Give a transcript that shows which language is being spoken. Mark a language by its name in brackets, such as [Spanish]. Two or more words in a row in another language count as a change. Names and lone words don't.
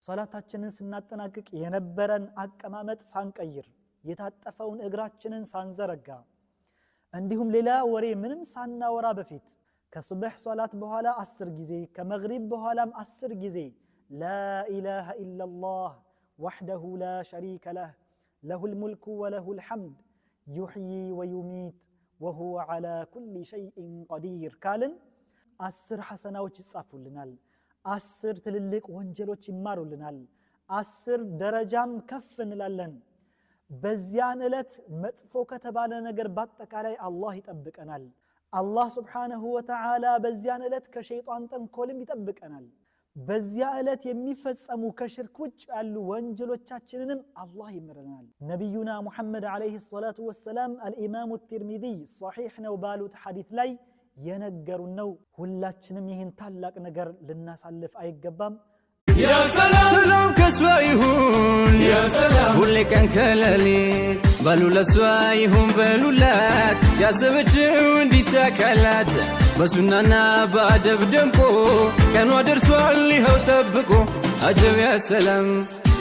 [Amharic] ሶላታችንን ስናጠናቅቅ የነበረን አቀማመጥ ሳንቀይር የታጠፈውን እግራችንን ሳንዘረጋ እንዲሁም ሌላ ወሬ ምንም ሳናወራ በፊት ከሱብህ ሶላት በኋላ 10 ጊዜ ከመግሪብ በኋላም 10 ጊዜ [Arabic] لا إله إلا الله وحده لا شريك له له الملك وله الحمد يحيي ويميت وهو على كل شيء قدير قالن [Amharic] 10 حسناዎች ይጻፉልናል 10 ትልልቅ ወንጀሎች ይማሩልናል 10 ደረጃም ከፍ እንላለን በዚያን እለት መጥፎ ከተባለ ነገር በአጠቃላይ አላህ ይጠብቀናል አላህ [Arabic] سبحانه وتعالى [Amharic] በዚያን እለት ከሸይጣን ተንኮልም ይጠብቀናል በዚያ እለት የሚፈጸሙ ከሽርክ ውጭ ያሉ ወንጀሎቻችንንም አላህ ይምረናል ነብዩና ሙሐመድ [Arabic] عليه الصلاة والسلام [Amharic] አልኢማሙ الترمذي صحيح ነው ባሉት ሐዲስ ላይ የነገሩን ነው ሁላችንም ይህን ታላቅ ነገር ልናሳልፍ አይገባም [Arabic] يا سلام كسويهون يا سلام [Amharic] ሁሌ ቀን ከሌሊት ባሉ ለስዋይሁን በሉላት ያሰበችው እንዲሳካላት በሱናና በአደብ ደምቆ ቀኗ ደርሷል ይኸው ጠብቆ አጀብ [Arabic] يا سلام